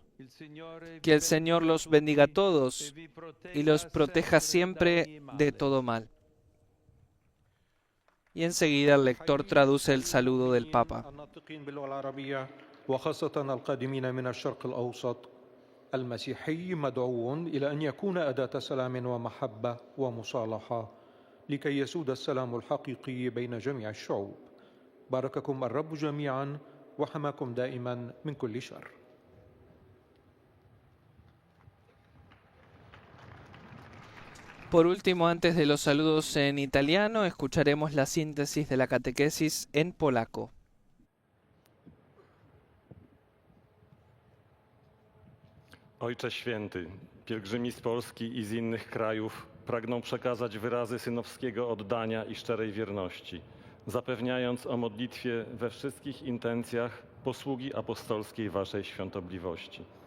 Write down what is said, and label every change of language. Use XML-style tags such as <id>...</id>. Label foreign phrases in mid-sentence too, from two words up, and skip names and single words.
<es>Que el Señor los bendiga a todos y los proteja siempre de todo mal. Y enseguida el lector traduce el saludo del Papa.</es> <ar>المسيحي مدعو إلى أن يكون أداة سلام ومحبة ومصالحة لكي يسود السلام الحقيقي بين جميع الشعوب. بارككم الرب جميعا وحماكم دائما من كل شر.</ar> <es>Por último, antes de los saludos en italiano, escucharemos la síntesis de la catequesis en polaco.</es> <pl>Ojcze Święty, pielgrzymi z Polski i z innych krajów pragną przekazać wyrazy synowskiego oddania i szczerej wierności, zapewniając o modlitwie we wszystkich intencjach posługi apostolskiej Waszej świątobliwości.</pl>